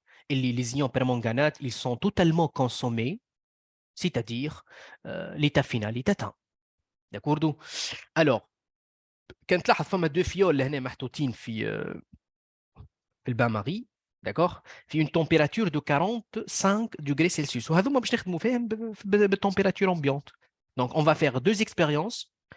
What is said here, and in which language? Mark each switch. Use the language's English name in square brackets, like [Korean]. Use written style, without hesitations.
[French] Les ions permanganate, ils sont totalement consommés, c'est-à-dire l'état final est atteint. D'accord? Alors, quand là, il y a deux fioles qui sont في البان-marie, d'accord, في une température de 45 degrés Celsius. [Arabic] وهذوما باش نخدموا فيهم بال [French] température ambiante. Donc, on va faire deux expériences.